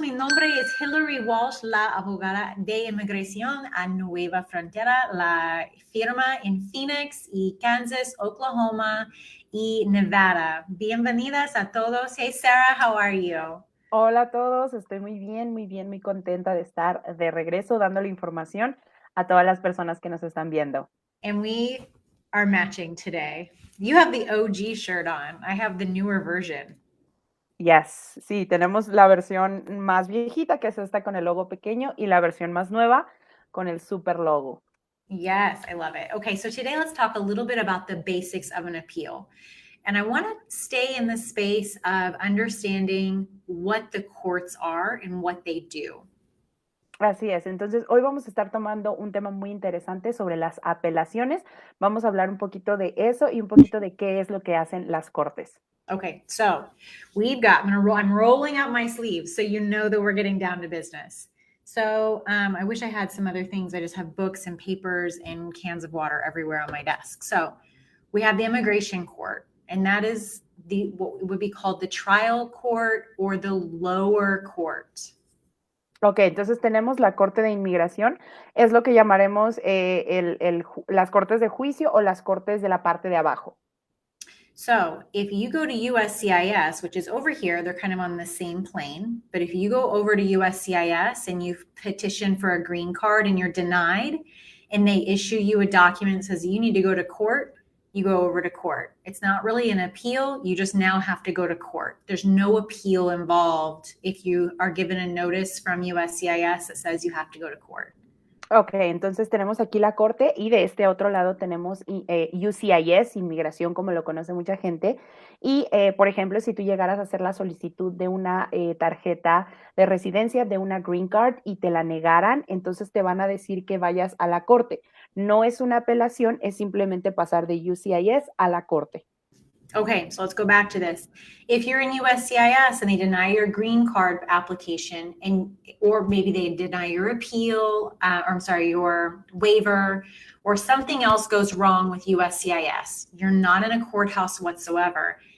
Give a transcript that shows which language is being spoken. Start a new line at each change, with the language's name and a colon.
Spanish: Mi nombre es Hillary Walsh, la abogada de inmigración a Nueva Frontera, la firma en Phoenix y Kansas, Oklahoma y Nevada. Bienvenidas a todos.
English: Hey, Sarah, how are you?
Spanish: Hola a todos, estoy muy bien, muy contenta de estar de regreso dándole información a todas las personas que nos están viendo.
English: And we are matching today. You have the OG shirt on. I have the newer version.
Spanish: Yes, sí, tenemos la versión más viejita, que es esta con el logo pequeño, y la versión más nueva con el super logo.
English: Yes, I love it. Okay, so today let's talk a little bit about the basics of an appeal. And I want to stay in the space of understanding what the courts are and what they do.
Spanish: Así es, entonces hoy vamos a estar tomando un tema muy interesante sobre las apelaciones. Vamos a hablar un poquito de eso y un poquito de qué es lo que hacen las cortes.
English: Okay, so I'm rolling out my sleeves so you know that we're getting down to business. So I wish I had some other things. I just have books and papers and cans of water everywhere on my desk. So we have the immigration court, and that is what would be called the trial court or the lower court.
Spanish: Ok, entonces tenemos la Corte de Inmigración, es lo que llamaremos las cortes de juicio o las cortes de la parte de abajo.
English: So if you go to USCIS, which is over here, they're kind of on the same plane. But if you go over to USCIS and you petition for a green card and you're denied, and they issue you a document that says you need to go to court, you go over to court. It's not really an appeal. You just now have to go to court. There's no appeal involved if you are given a notice from USCIS that says you have to go to court.
Spanish: Ok, entonces tenemos aquí la corte y de este otro lado tenemos UCIS, inmigración, como lo conoce mucha gente. Y, por ejemplo, si tú llegaras a hacer la solicitud de una tarjeta de residencia, de una green card, y te la negaran, entonces te van a decir que vayas a la corte. No es una apelación, es simplemente pasar de UCIS a la corte.
English: Okay, so let's go back to this. If you're in USCIS and they deny your green card application, or maybe they deny your appeal, your waiver, or something else goes wrong with USCIS, you're not in a courthouse whatsoever.